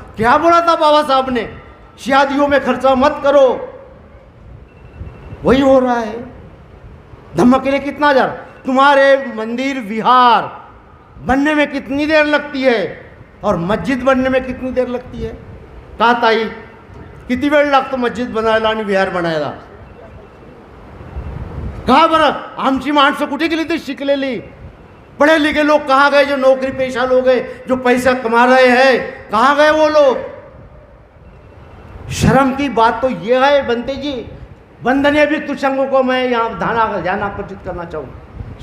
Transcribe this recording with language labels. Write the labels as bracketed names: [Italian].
[Hindi] क्या बोला था बाबा साहब ने? शादियों में खर्चा मत करो। वही हो रहा है। धम्म के लिए कितना जार? तुम्हारे मंदिर विहार बनने में कितनी देर लगती है और मस्जिद बनने में कितनी देर लगती है? [Marathi] का ताई किती वेळ लागतो मस्जिद बनायला आणि विहार बनायला? का बरं? आमची माणसं कुठे गेली? ते शिकलेली [Hindi] पढ़े लिखे लोग कहाँ गए? जो नौकरी पेशा लोग हैं, जो पैसा कमा रहे हैं, कहाँ गए वो लोग? शर्म की बात तो ये है बंते जी। बंधनीय भी तुषंगों को मैं यहाँ ध्यान आकर्षित करना चाहूँ।